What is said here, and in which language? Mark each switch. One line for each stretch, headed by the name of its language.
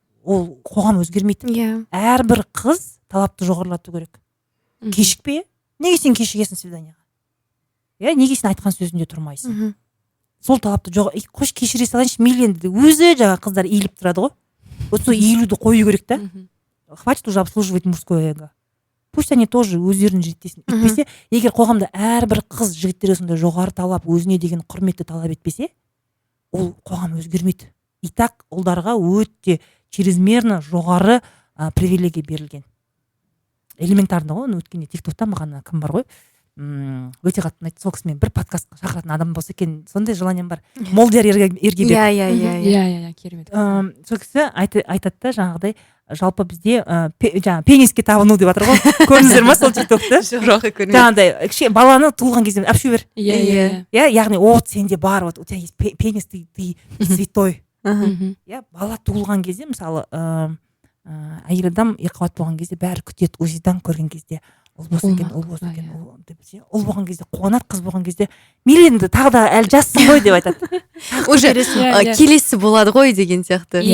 Kazakh: Ол қоғам өзгермейді. Әрбір қыз талапты жоғарылату керек. Кешікпе? Неге сен кешігесің свиданияға? Неге сен айтқан сөзінде тұрмайсың? Сол талапты қош кешіре салайыншы мейлі өзі жаңа қыздар иіліп тұрады ғой. Вот сол иілуді қою керек та.
Russian: Хватит уже обслуживать мужское эго. Пусть они тоже өздерін жеттесін.
Kazakh: Өйтпесе, егер қоғамда әрбір қыз жігіттерге сондай жоғары талап, өзіне деген құрметті талап етпесе, ол қоғам өзгермейді. И так ұлдарға өте чрезмерно жоғары привилегия берілген. Элементарно ғой, өткенде тиктокта маған кім бар ғой, өте қатты ұнайды, сол кісімен бір подкастқа шақыратын адам болса екен, сондай желанием бар. Молдияр Ергебек. Иә, керемет. Сол кісі айтады да жаңағыдай, жалпы бізде жаңағы пениске табыну деп жатыр ғой. Көрдіңіздер ма сол тиктокты? Жоқ, көрмедім. Жаңағыдай баланы туылған кезде әпшу бер. Иә.
Russian: Яғни вот сенде бар, вот у тебя есть пенис, ты святой.
Kazakh: Бала туылған кезде мысалы әйел адам екіқабат болған кезде бәрі күтеді, УЗИ-дан көрген кезде ұл болса екен, ұл болған кезде қуанады, қыз болған кезде мейлі енді тағы да әлі жассың ғой деп айтады. Уже келесі болады ғой деген сияқты.